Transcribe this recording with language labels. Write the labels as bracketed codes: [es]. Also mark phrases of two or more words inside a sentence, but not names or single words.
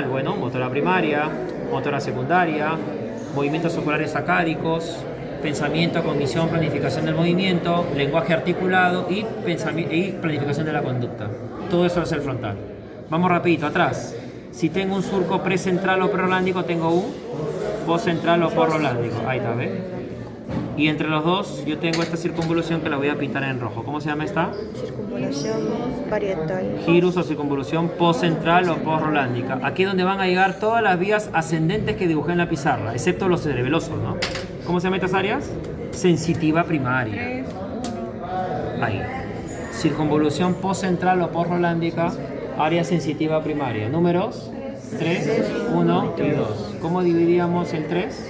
[es] Bueno, motora primaria, motora secundaria, movimientos oculares sacáricos, pensamiento, cognición, planificación del movimiento, lenguaje articulado y planificación de la conducta. Todo eso es el frontal. Vamos rapidito, atrás. Si tengo un surco precentral o prerolándico, tengo un postcentral o porrolándico. Ahí está, ¿ves? Y entre los dos, yo tengo esta circunvolución que la voy a pintar en rojo. ¿Cómo se llama esta? Circunvalación parietal. Girus o circunvolución postcentral o postrolándica. Aquí es donde van a llegar todas las vías ascendentes que dibujé en la pizarra, excepto los cerebelosos, ¿no? ¿Cómo se llaman estas áreas? Sensitiva primaria. Ahí. Circunvolución postcentral o postrolándica, área sensitiva primaria. Números 3, 1 y 2. ¿Cómo dividíamos el 3?